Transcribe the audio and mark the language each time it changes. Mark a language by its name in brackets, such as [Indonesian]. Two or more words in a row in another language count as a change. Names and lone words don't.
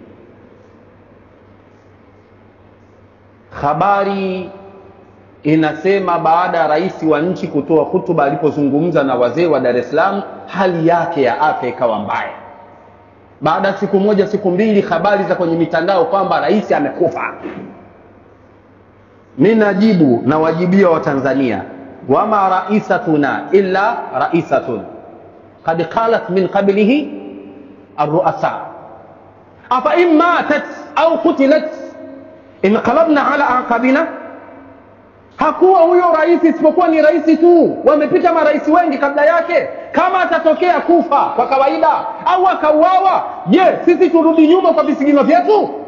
[Swahili] Habari inasema baada ya rais wa nchi kutoa hutuba alipozungumza na wazee wa Dar es Salaam, hali yake ya afya ikawa mbaya. Baada siku moja siku mbili, habari za kwenye mitandao kwamba rais amekufa. Mimi najibu na wajibia wa Tanzania, [Arabic] وما رئيستنا إلا رئيسة قد قالت من قبله الرؤساء أفإن ماتت أو قتلت انقلبنا على أعقابنا. [Swahili] Hakuwa huyo rais isipokuwa ni rais tu, wamepita marais wengi kabla yake. Kama atatokea kufa kwa kawaida au akauawa, je sisi turudi nyuma kwa visigino vyetu?